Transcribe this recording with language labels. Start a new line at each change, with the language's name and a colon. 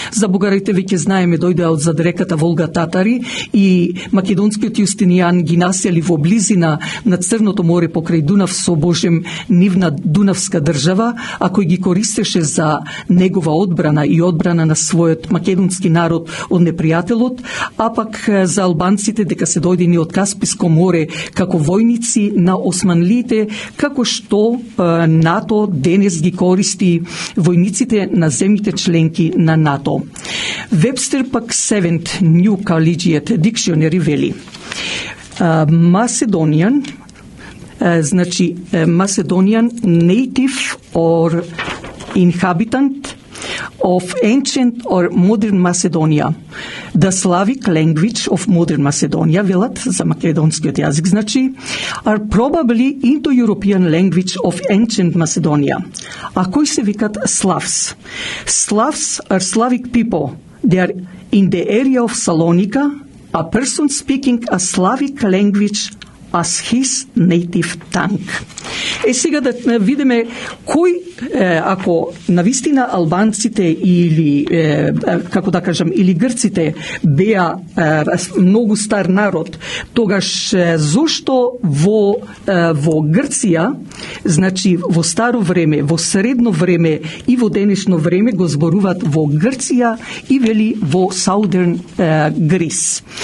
Macedonian: За бугарите веќе знаеме дојдеа од зад реката Волга татари и македонскиот Јустинијан ги насели во близина на Црното море покрај Дунав со Божем нивна Дунавска држава, а кој ги користеше за негова одбрана и одбрана на својот македонски народ од непријателот, а пак за албанците дека се дојдени од Касписко море како војници на османлиите, како што НАТО денес ги користи војниците на земјите членки на НАТО. Вебстер пак
English: 7th New Collegiate Dictionary
Macedonian: вели Macedonian, значи
English: Macedonian native or inhabitant of ancient or modern Macedonia. The Slavic language of modern Macedonia,
Macedonian: велат за македонскиот јазик, значи,
English: are probably Indo-European language of ancient Macedonia.
Macedonian: А кои се викат Slavs?
English: Slavs are Slavic people. They are in the area of Salonika, a person speaking a Slavic language as his native tongue.
Macedonian: Сега да видиме кој, ако навистина албанците или, како да кажам, или грците беа многу стар народ, тогаш зошто во Грција, значи во старо време, во средно време и во денешно време го зборуваат во Грција и вели во Southern Greece.